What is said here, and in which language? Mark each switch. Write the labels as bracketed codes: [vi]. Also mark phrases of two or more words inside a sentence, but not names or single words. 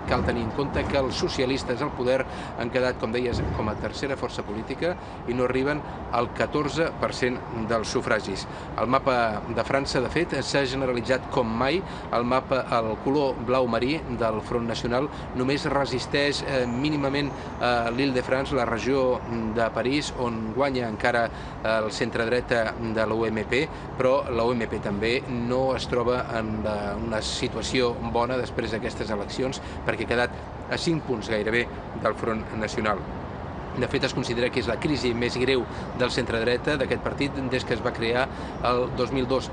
[ca] Cal tenir en compte que els socialistes al poder han quedat, com deies, com a tercera força política i no arriben al 14% dels sufragis. El mapa de França, de fet, s'ha generalitzat com mai. El color blau marí del Front Nacional només resisteix mínimament l'Île-de-France, la regió de París, on guanya encara el centre-dreta de l'OMP, però l'OMP també no es troba en una situació bona després d'aquestes eleccions, perquè ha quedat a 5 punts gairebé del Front Nacional. De fet, es considera que és la crisi més greu del centre-dreta d'aquest partit des que es va crear el 2002.